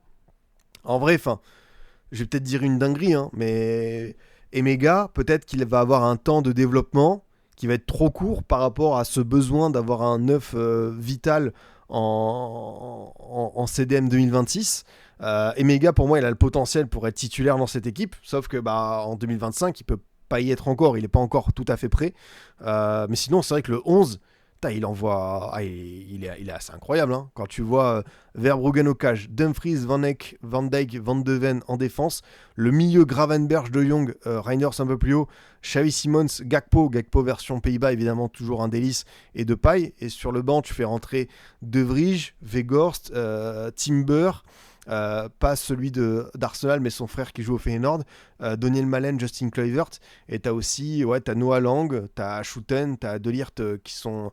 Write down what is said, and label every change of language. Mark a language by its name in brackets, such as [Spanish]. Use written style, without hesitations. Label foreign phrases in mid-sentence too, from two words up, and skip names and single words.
[French] En vrai, je vais peut-être dire une dinguerie, mais Emega, peut-être qu'il va avoir un temps de développement qui va être trop court par rapport à ce besoin d'avoir un 9 vital en CDM 2026. Emega, pour moi, il a le potentiel pour être titulaire dans cette équipe, sauf que en 2025, il peut pas y être encore, il n'est pas encore tout à fait prêt. Mais sinon, c'est vrai que le 11, Putain, il envoie. Il est assez incroyable. Hein. Quand tu vois Verbruggen au cage, Dumfries, Van Eyck, Van Dijk, Van de Ven en défense, le milieu Gravenberch, De Jong, Reinders un peu plus haut, Xavi Simons, Gakpo version Pays-Bas, évidemment toujours un délice, et de paille. Et sur le banc, tu fais rentrer De Vrij, Weghorst, Timber. Pas celui d'Arsenal, mais son frère qui joue au Feyenoord, Daniel Malen, Justin Kluivert, et t'as aussi, t'as Noah Lang, t'as Schouten, t'as De Ligt qui sont...